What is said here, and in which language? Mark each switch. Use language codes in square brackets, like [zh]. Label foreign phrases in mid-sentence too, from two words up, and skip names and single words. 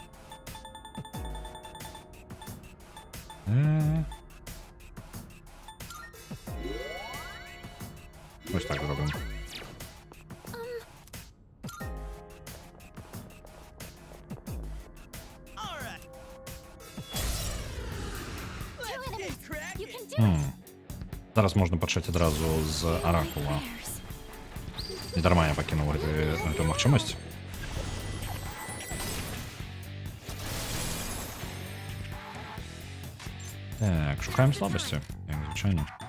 [uk] Ось так зробимо. [en] All right. Two Let's enemies. get You cracking. can do it. [be] Зараз можна пачаць адразу з аракула. Не дарма я пакінуў гэтую магчымасць. Так, шукаем слабасці, як звычайна.